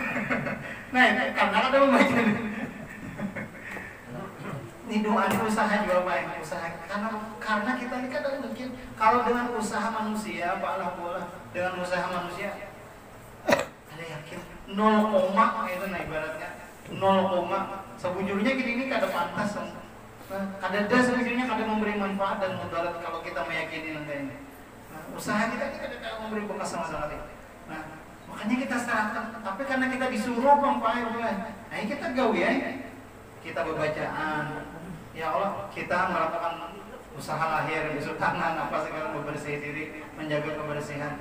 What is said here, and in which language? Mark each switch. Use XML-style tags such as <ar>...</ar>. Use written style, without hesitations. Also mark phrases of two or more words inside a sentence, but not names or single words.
<id>Nah itu karena ada membaca ini doa usaha juga baik usaha karena kita ini kan mungkin kalau dengan usaha manusia Allah dengan usaha manusia ada yakin 0, itu nah ibaratnya 0, sebujurnya gini ini kada pantas kada ada sebujurnya kada memberi manfaat dan mudarat kalau kita meyakini nanti ini. Nah, usaha kita ini kada memberi bekas sama sekali. Nah Makanya kita serahkan, tapi karena kita disuruh Pak, nah kita gawe ya. Kita berbacaan. Ya Allah, kita melakukan usaha lahir, basuh tangan, apa segala membersih diri, menjaga kebersihan.</id>